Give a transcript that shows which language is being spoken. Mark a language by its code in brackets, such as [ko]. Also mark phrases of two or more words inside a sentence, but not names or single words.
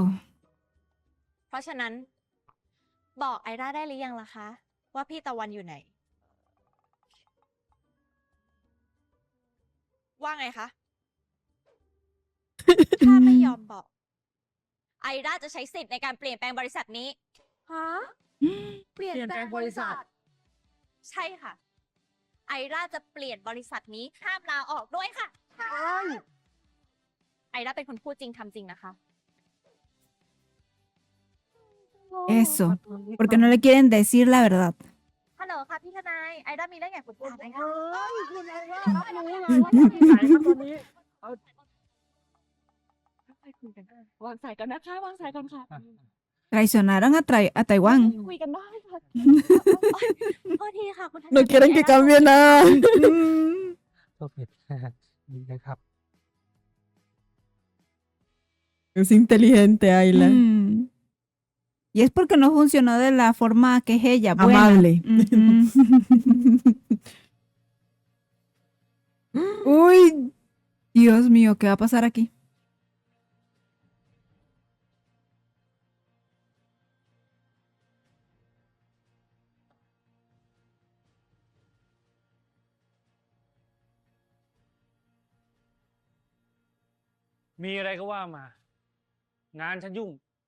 [th] ๆ เพราะฉะนั้น บอกไอร่าได้หรือยังล่ะคะ ว่าพี่ตะวันอยู่ไหน ว่าไงคะ ถ้าไม่ยอมบอก ไอร่าจะใช้สิทธิ์ในการเปลี่ยนแปลงบริษัทนี้ ฮะ เปลี่ยนแปลงบริษัท ใช่ค่ะ ไอร่าจะเปลี่ยนบริษัทนี้ห้ามลาออกด้วยค่ะ ไอร่าเป็นคนพูดจริงทำจริงนะคะ [es] Eso. Porque no le quieren decir la verdad. [th] ฮัลโหลค่ะพี่ทนาย ไอร่ามีเรื่องอยากปรึกษาไหมคะ คุณไอร่ารับรู้เลยว่าจะมีไหนครับตอนนี้เอาค่อยๆคุยกันวางสายก่อนนะคะ วางสายก่อนค่ะ [es] Traicionaron a Taiwán. [th] คุยกันได้ค่ะ โทษทีค่ะคุณทนาย [es] No quieren que cambie nada. [th] ก็ผิด ดีนะครับ [es] Es inteligente, Ayla. Mm. Y es porque no funcionó de la forma que es ella. Buena. Amable. Ujú. Uy. Dios mío, ¿qué va a pasar aquí? [th] มีอะไรก็ว่ามา งานฉันยุ่ง